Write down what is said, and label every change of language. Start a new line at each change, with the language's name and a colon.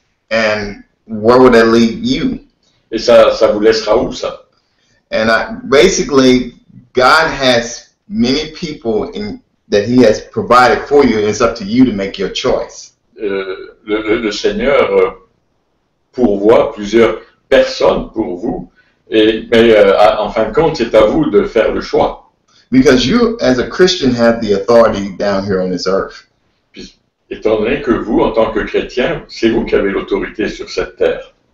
English: And where would that leave you?
French: et ça vous laissera où ça?
English: And basically, God has many people that He has provided for you, and it's up to you to make your choice.
French: Le Seigneur pourvoit plusieurs personnes pour vous, mais en fin de compte, c'est à vous de faire le choix.
English: Because you, as a Christian, have the authority down here on this earth.
French: Puis, étant donné que vous, en tant que chrétien, c'est vous qui avez l'autorité sur cette terre.